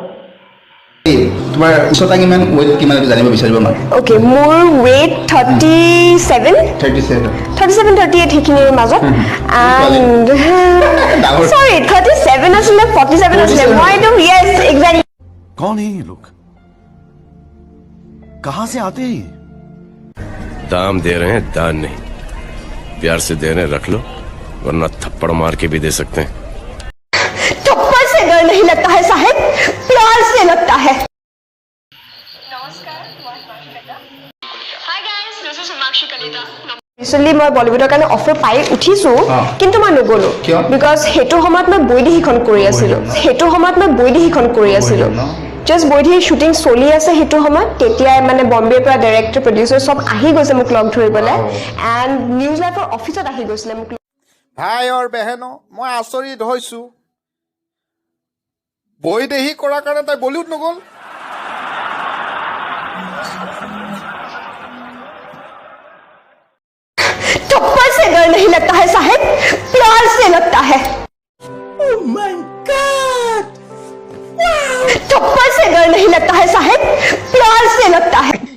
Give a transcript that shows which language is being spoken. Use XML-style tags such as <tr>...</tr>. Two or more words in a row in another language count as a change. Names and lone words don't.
<as>তোমাৰ উচ্চতা কিমান, ওয়েট কিমান জানিব বিচাৰিব মানে? ওকে, মোৰ ওয়েট 37 38 সেইখিনিৰ মাজত</as> <en>and sorry</en> <as>37 আছিলে 47 আছিলে মইতো</as> <en>yes exactly.</en> <hi>कौन है ये लोग, कहां से आते हैं? दाम दे रहे हैं, दान नहीं। प्यार से दे रहे हैं, रख लो, वरना थप्पड़ मार के भी दे सकते हैं। थप्पड़ से डर नहीं लगता है साहब, प्यार से लगता है।</hi> <as>ৰিচেণ্টলি মই বলিউডৰ কাৰণে অফাৰ পাই উঠিছোঁ, কিন্তু মই নগ'লোঁ বিকজ সেইটো সময়ত মই বৈদেহীখন কৰি আছিলোঁ। জাষ্ট বৈদেহী শ্বুটিং চলি আছে সেইটো সময়ত। তেতিয়াই মানে বম্বেৰ পৰা</as> <en>director producer</en> <as>চব আহি গৈছে মোক লগ ধৰিবলৈ, এণ্ড নিউজ লাইফৰ অফিচত আহি গৈছিলে মোক। ভাই আৰু বেহেনো, মই আচৰিত হৈছোঁ, বৈদেহী কৰাৰ কাৰণে তাই বলিউড নগ'ল।</as> <hi>थप्पड़ से डर नहीं लगता है साहब, प्यार से लगता है।</hi> <en>Oh my God!</en> <hi>थप्पड़ से डर नहीं लगता है साहब, प्यार से लगता है।</hi>